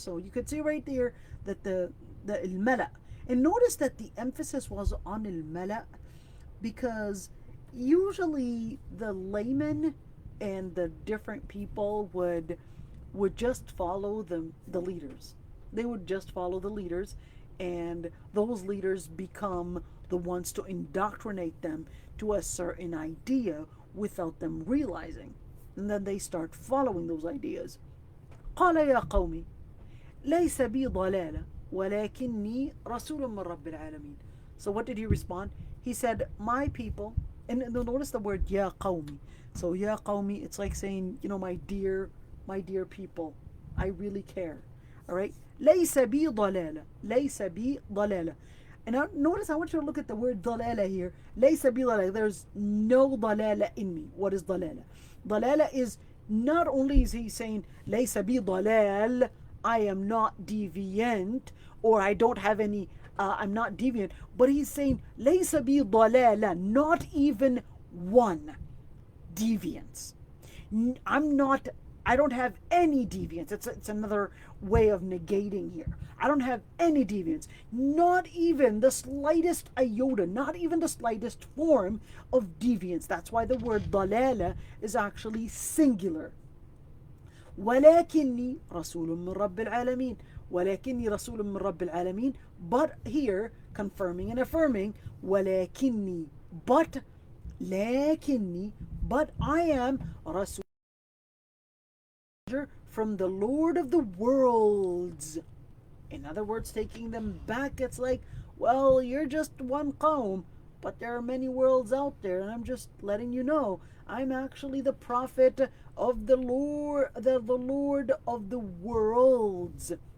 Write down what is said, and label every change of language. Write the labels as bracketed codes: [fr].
[en] So you could see right there that the الملأ. And notice that the emphasis was on الملأ because usually the laymen and the different people would just follow the leaders. They would just follow the leaders, and those leaders become the ones to indoctrinate them to a certain idea without them realizing. And then they start following those ideas. [ar] قال يا قومي ليس بي ضلالة ولكني رسول من رب العالمين. [en] So what did he respond? He said, my people, and notice the word يا قومي. So يا قومي, it's like saying, my dear people, I really care. All right? [ar] ليس بي ضلالة. ليس بي ضلالة. [en] And now, notice, I want you to look at the word ضلالة here. [ar] ليس بي ضلالة. [en] There's no ضلالة in me. What is ضلالة? ضلالة is not only is he saying [ar] ليس بي ضلال, [en] I am not deviant, or I don't have any, I'm not deviant, but he's saying [ar] ليس بي ضلالة, [en] not even one deviance. I don't have any deviance. It's another way of negating here. I don't have any deviance. Not even the slightest iota, not even the slightest form of deviance. That's why the word ضلالة is actually singular. [ar] ولكني رسول من رب العالمين. ولكني رسول من رب العالمين. [en] But here, confirming and affirming, ولكني, but لكني, but I am رسول from the Lord of the worlds. In other words, taking them back, it's like, well, you're just one qawm, but there are many worlds out there, and I'm just letting you know, I'm actually the prophet of the Lord, the Lord of the worlds.